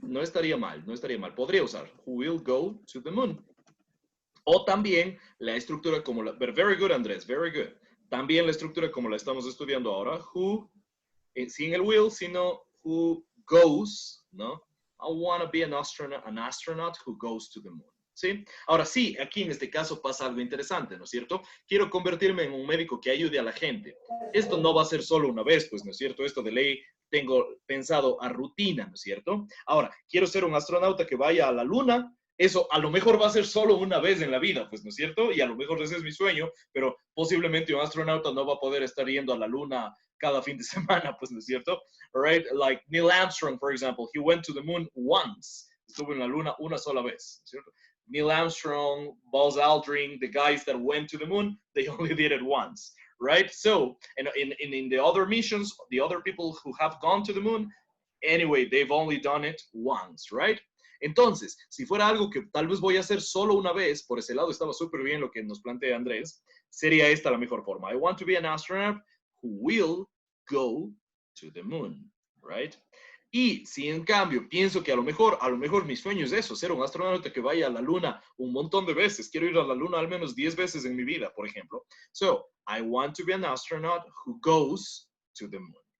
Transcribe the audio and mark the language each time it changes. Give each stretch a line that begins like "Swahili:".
Spanish: No estaría mal, podría usar,
English: who will go to the moon.
Spanish: O también la estructura como la,
English: very good Andrés, very good.
Spanish: También la estructura como la estamos estudiando ahora, who, sin el will, sino who goes, ¿no?
English: I want to be an astronaut who goes to the moon.
Spanish: ¿Sí? Ahora sí, aquí en este caso pasa algo interesante, ¿no es cierto? Quiero convertirme en un médico que ayude a la gente. Esto no va a ser solo una vez, pues, ¿no es cierto? Esto de ley tengo pensado a rutina, ¿no es cierto? Ahora, quiero ser un astronauta que vaya a la luna. Eso a lo mejor va a ser solo una vez en la vida, pues, ¿no es cierto? Y a lo mejor ese es mi sueño, pero posiblemente un astronauta no va a poder estar yendo a la luna cada fin de semana, pues, ¿no es cierto?
English: Right? Like Neil Armstrong, for example, he went to the moon once.
Spanish: Estuvo en la luna una sola vez, ¿no es cierto?
English: Neil Armstrong, Buzz Aldrin, the guys that went to the moon, they only did it once, right? So, and in the other missions, the other people who have gone to the moon, anyway, they've only done it once, right?
Spanish: Entonces, si fuera algo que tal vez voy a hacer solo una vez, por ese lado estaba súper bien lo que nos plantea Andrés, sería esta la mejor forma.
English: I want to be an astronaut who will go to the moon, right?
Spanish: Y si en cambio pienso que a lo mejor mi sueño es eso, ser un astronauta que vaya a la luna un montón de veces. Quiero ir a la luna al menos 10 veces en mi vida, por ejemplo.
English: So, I want to be an astronaut who goes to the moon.